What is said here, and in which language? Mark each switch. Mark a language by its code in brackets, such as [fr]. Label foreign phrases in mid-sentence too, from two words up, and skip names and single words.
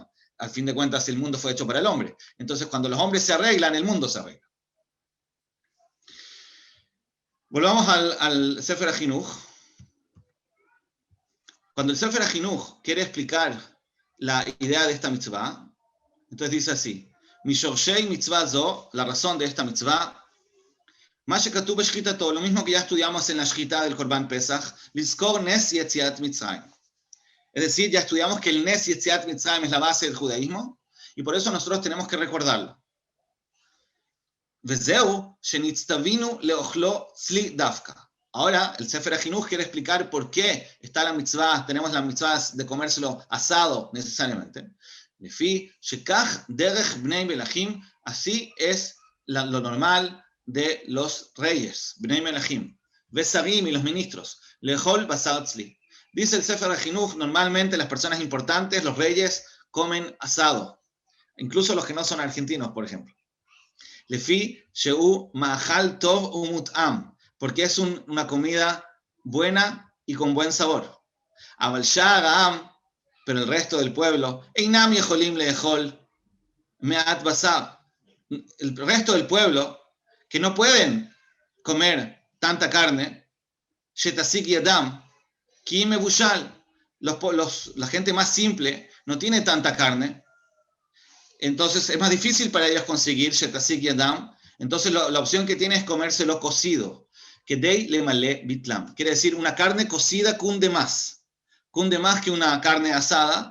[es] Al fin de cuentas, el mundo fue hecho para el hombre. Entonces, cuando los hombres se arreglan, el mundo se arregla. Volvamos al Sefer HaChinuch. Cuando el Sefer HaChinuch quiere explicar la idea de esta mitzvah, entonces dice así, [he] משרשי מצוה זו, [es] la razón de esta mitzvah, [he] מה שכתוב בשחיטתו, [es] lo mismo que ya estudiamos en la shchita del Korban Pesach, [he] לזכור נס יציאת מצרים. [es] Es decir, ya estudiamos que el [he] נס יציאת מצרים [es] es la base del judaísmo, y por eso nosotros tenemos que recordarlo. [he] וזהו שנצטוינו לאכלו צלי דוקא. [es] Ahora, el Sefer HaChinuch quiere explicar por qué está la mitzvah, tenemos la mitzvah de comérselo asado necesariamente. [he] לפי שכך דרך בני מלכים, [es] así es lo normal de los reyes, [he] בני מלכים, ושרים [es] y los ministros, [he] לאכול בשר צלי. [es] Dice el Sefer HaChinuch, normalmente las personas importantes, los reyes, comen asado, incluso los que no son argentinos, por ejemplo. [he] לפי שהוא מאכל טוב ומוטעם, [es] porque es una comida buena y con buen sabor. [he] אבל שאר העם, [es] pero el resto del pueblo, [he] אינם יכולים לאכול מעט בשר, [es] el resto del pueblo, que no pueden comer tanta carne, [he] שתשיג ידם, כי מבושל, [es] la gente más simple no tiene tanta carne, entonces es más difícil para ellos conseguir [he] שתשיג ידם, [es] entonces la opción que tiene es comérselo cocido, que [he] די למלא בטנם, [es] quiere decir una carne cocida cunde más que una carne asada.